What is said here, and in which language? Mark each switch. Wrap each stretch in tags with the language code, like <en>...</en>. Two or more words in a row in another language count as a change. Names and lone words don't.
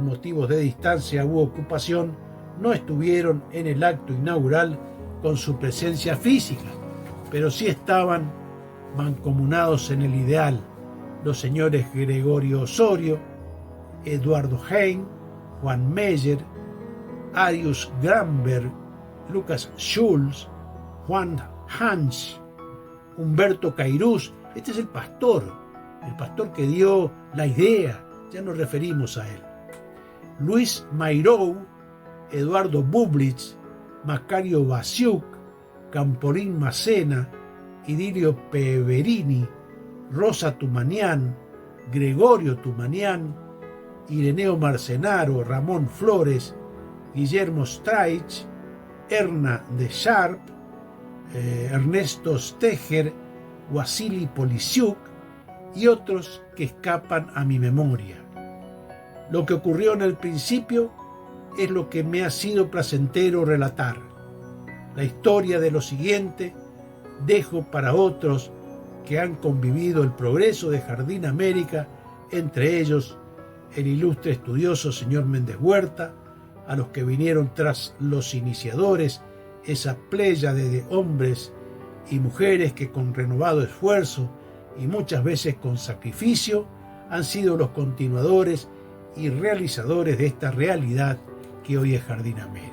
<es>motivos de distancia u ocupación no estuvieron en el acto inaugural con su presencia física, pero sí estaban mancomunados en el ideal, los señores Gregorio Osorio, Eduardo Hein, Juan Meyer, Arius Gramberg, Lucas Schulz, Juan Hans, Humberto Cairús. Este es el pastor que dio la idea, ya nos referimos a él. Luis Mairou, Eduardo Bublitz, Macario Basiuk, Camporín Macena, Idilio Peverini, Rosa Tumanián, Gregorio Tumanián, Ireneo Marcenaro, Ramón Flores, Guillermo Straich, Erna de Sharp, Ernesto Steger, Wasili Polisiuk y otros que escapan a mi memoria. Lo que ocurrió en el principio es lo que me ha sido placentero relatar. La historia de lo siguiente dejo para otros que han convivido el progreso de Jardín América, entre ellos el ilustre estudioso señor Méndez Huerta, a los que vinieron tras los iniciadores, esa pléyade de hombres y mujeres que con renovado esfuerzo y muchas veces con sacrificio han sido los continuadores y realizadores de esta realidad que hoy es Jardín América.</es>